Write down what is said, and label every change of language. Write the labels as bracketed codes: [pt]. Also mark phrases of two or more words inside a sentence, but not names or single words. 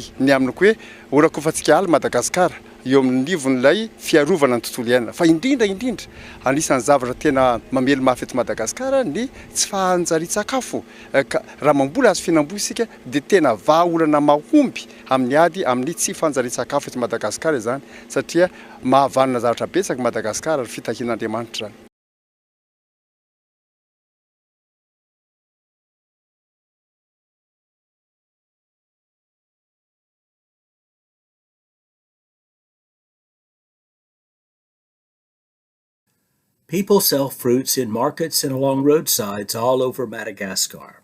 [mg] ny amin'ny hoe orakofantsika aly Madagasikara eo amin'ny nivon'ilay fiarovana ny tontolo iainana fa indrindra anisan'ny zavatra tena mamely mafy eto Madagasikara ny tsy fahanjarian-tsakafo ka raha mamboly hazo fihinam-boa isika dia tena vahaolana mahomby amin'ny ady amin'ny tsy fahanjarian-tsakafo eto Madagasikara izany satria mahavanona zavatra betsaka Madagasikara ary fitahian'Andriamanitra izany. [en] People sell fruits in markets and along roadsides all over Madagascar.